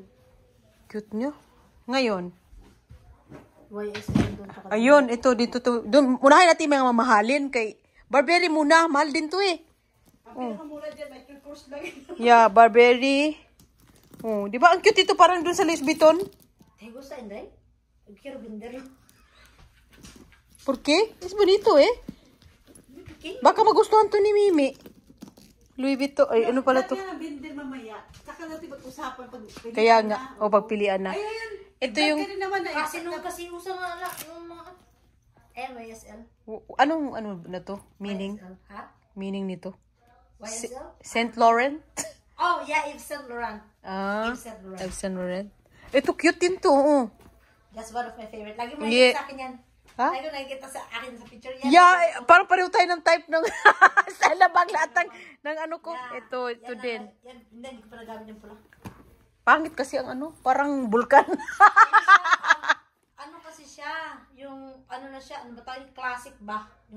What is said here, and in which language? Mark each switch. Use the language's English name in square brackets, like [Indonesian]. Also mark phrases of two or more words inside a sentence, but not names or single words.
[Filipino] cute nyo. Ngayon. YSL doon sa Ayun, ito, dito to. Doon, unahin natin mga mamahalin kay Burberry muna. Mahal din to eh. Ang pinakamura dyan, may course lang. Yeah, Burberry. Oh, di ba ang cute ito parang doon sa Louis Vuitton? [Spanish] Te gusta, Inday? Quiero vender. ¿Por qué? Es bonito eh. [Filipino] Baka magustuhan to ni Mimi. Louis Vuitton. Ay, ano pala to? Kaya bindir mamaya. Saka natin mag-usapan pag Kaya nga. O, pagpilian na. Ayun. Ito yung... Kaya naman na. Kasi nung kasi usa nga ala yung mga YSL. Anong ano na to? Meaning? YSL. Ha? Meaning nito? YSL? Saint Laurent? [English] Oh, yeah, Yves Saint Laurent. [Filipino] Ah, Yves Saint Laurent. Yves Saint Laurent. Ito cute din to. Oh. [English] That's one of my favorite. [Filipino] Lagi mo [English] Yeah. [Filipino] nakikita sa akin yan. Ha? Lagi mo nakikita sa akin sa picture yan. Yeah, parang pareho tayo ng type ng style na bag lahat ng ano ko. [English] Yeah. [Filipino] Ito Yan, din. Yan, hindi ko pa nagamit yung pula. Pangit kasi ang ano, parang vulkan. Ano kasi siya? Yung, ano na siya? Ano ba tayo? Classic ba? Yung